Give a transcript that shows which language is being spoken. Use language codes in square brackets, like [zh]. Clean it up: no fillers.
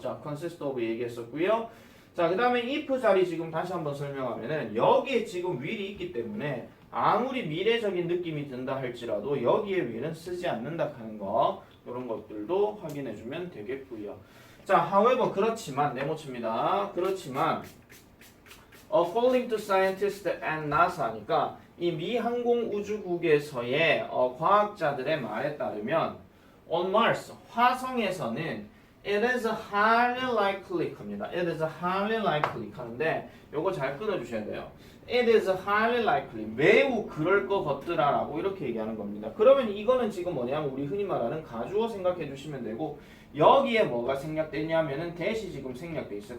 [ko] 자, consist of 얘기했었고요. 자, 그 다음에 if 자리 지금 다시 한번 설명하면은 여기에 지금 will이 있기 때문에 아무리 미래적인 느낌이 든다 할지라도 여기에 will은 쓰지 않는다 하는 거 이런 것들도 확인해 주면 되겠고요. 자, [en] however [ko] 그렇지만 네모칩니다. 그렇지만 [en] according to scientists and NASA [ko] 니까 이 미 항공우주국에서의 과학자들의 말에 따르면 [en] on Mars [ko] 화성에서는 [en] it is highly likely [ko] 합니다. [en] it is highly likely [ko] 하는데 요거 잘 끊어주셔야 돼요. [en] it is highly likely [ko] 매우 그럴 것 같더라 라고 이렇게 얘기하는 겁니다. 그러면 이거는 지금 뭐냐면 우리 흔히 말하는 가주어 생각해 주시면 되고 여기에 뭐가 생략되냐면은 that이 지금 생략돼 있어요.